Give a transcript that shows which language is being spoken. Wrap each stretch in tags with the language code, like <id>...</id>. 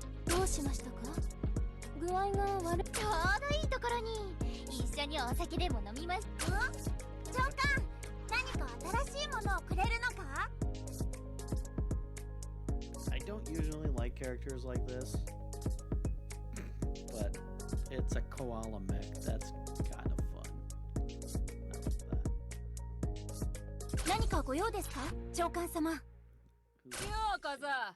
<ja>どうしましたか？具合が悪い。ちょうどいいところに一緒にお酒でも飲みます。長官、何か新しいものをくれるのか？</ja> <en>I don't usually like characters like this, but it's a koala mech. That's kind of fun. I like that.</en> <ja>何かご用ですか、長官様？ようこそ。</ja>